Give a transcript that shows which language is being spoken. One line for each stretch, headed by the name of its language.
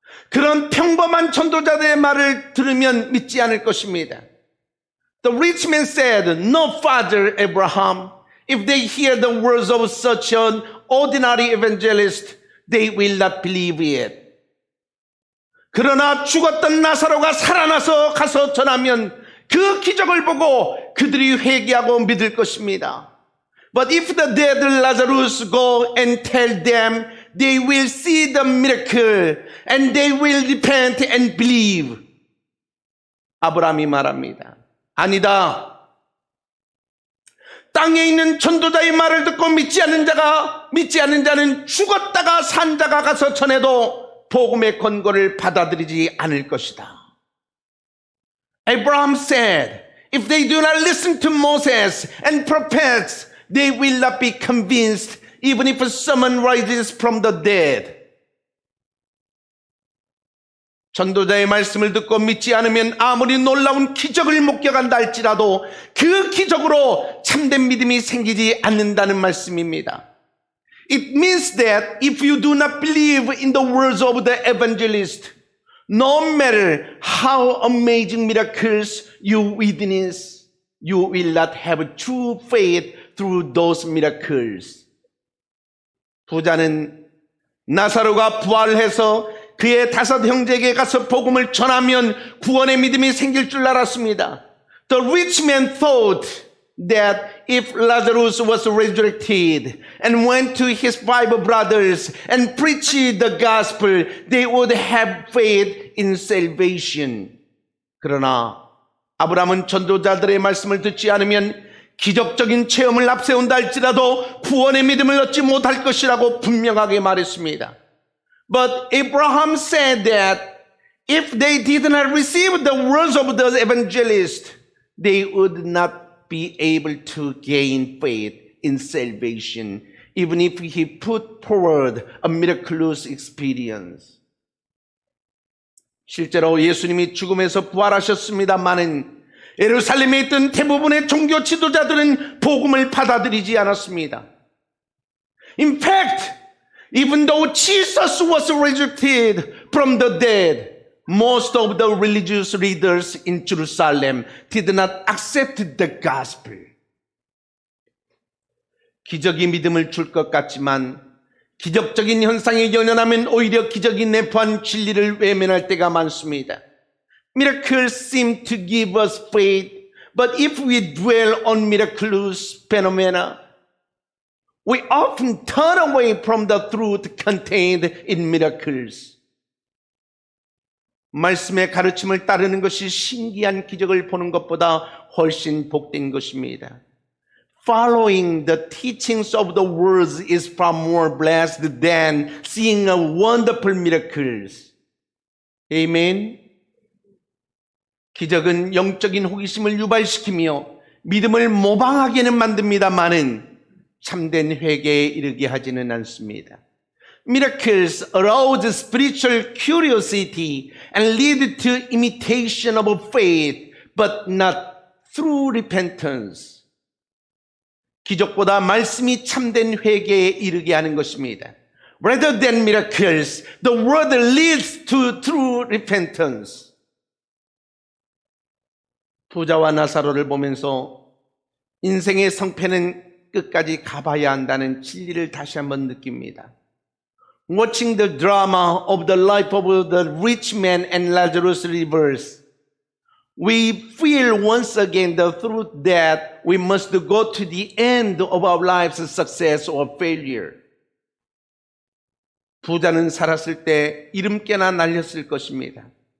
Korean: 그런 평범한 전도자들의 말을 들으면 믿지 않을 것입니다.
English: The rich man said, No, Father Abraham, if they hear the words of such an ordinary evangelist, they will not believe it.
Korean: 그러나 죽었던 나사로가 살아나서 가서 전하면 그 기적을 보고 그들이 회개하고 믿을 것입니다.
English: But if the dead Lazarus go and tell them, they will see the miracle and they will repent and believe.
Korean: 아브라함이 말합니다. 아니다. 땅에 있는 전도자의 말을 듣고 믿지 않는 자는 죽었다가 산 자가 가서 전해도 복음의 권고를 받아들이지 않을 것이다.
English: Abraham said, if they do not listen to Moses and prophets, they will not be convinced even if someone rises from the dead.
Korean: 전도자의 말씀을 듣고 믿지 않으면 아무리 놀라운 기적을 목격한다 할지라도 그 기적으로 참된 믿음이 생기지 않는다는 말씀입니다.
English: It means that if you do not believe in the words of the evangelist, no matter how amazing miracles you witness, you will not have true faith through those miracles.
Korean: 부자는 나사로가 부활해서 그의 5 형제에게 가서 복음을 전하면 구원의 믿음이 생길 줄 알았습니다.
English: The rich man thought that if Lazarus was resurrected and went to his 5 brothers and preached the gospel, they would have faith in salvation.
Korean: 그러나 아브라함은 전도자들의 말씀을 듣지 않으면 기적적인 체험을 앞세운다 할지라도 구원의 믿음을 얻지 못할 것이라고 분명하게 말했습니다.
English: But Abraham said that if they did not receive the words of the evangelist, they would not be able to gain faith in salvation, even if he put forward a miraculous experience.
Korean: 실제로 예수님이 죽음에서 부활하셨습니다마는 예루살렘에 있던 대부분의 종교 지도자들은 복음을 받아들이지 않았습니다.
English: In fact, even though Jesus was resurrected from the dead, most of the religious leaders in Jerusalem did not accept the gospel.
Korean: 기적이 믿음을 줄 것 같지만 기적적인 현상에 연연하면 오히려 기적이 내포한 진리를 외면할 때가 많습니다.
English: Miracles seem to give us faith, but if we dwell on miraculous phenomena, We often turn away from the truth contained in miracles.
Korean: 말씀의 가르침을 따르는 것이 신기한 기적을 보는 것보다 훨씬 복된 것입니다.
English: Following the teachings of the words is far more blessed than seeing a wonderful miracles. Amen.
Korean: 기적은 영적인 호기심을 유발시키며 믿음을 모방하게는 만듭니다만은 참된 회개에 이르게 하지는 않습니다.
English: Miracles arouse spiritual curiosity and lead to imitation of faith, but not through repentance.
Korean: 기적보다 말씀이 참된 회개에 이르게 하는 것입니다.
English: Rather than miracles, the word leads to true repentance.
Korean: 부자와 나사로를 보면서 인생의 성패는 끝까지 가봐야 한다는 진리를 다시 한번 느낍니다.
English: Watching the drama of the life of the rich man and Lazarus reverse, we feel once again the truth that we must go to the end of our lives' success or failure.
Korean: 부자는 살았을 때 이름께나 날렸을 것입니다.